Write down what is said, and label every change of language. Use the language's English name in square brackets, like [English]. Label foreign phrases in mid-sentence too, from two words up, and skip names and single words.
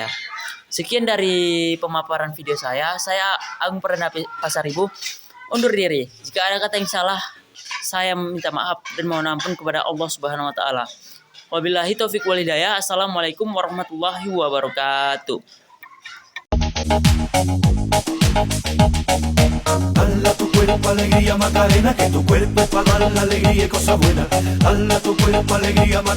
[Indonesian] Sekian dari pemaparan video saya. Saya Agung Perdana Pasaribu, undur diri. Jika ada kata yang salah, Saya minta maaf dan mohon ampun kepada Allah [Arabic] سبحانه وتعالى. وبالله التوفيق والهداية. السلام عليكم ورحمة الله وبركاته. [Spanish] Dala tu cuerpo alegría Macarena, que tu cuerpo es para dar la alegría y cosas buenas. Dala tu cuerpo alegría Macarena.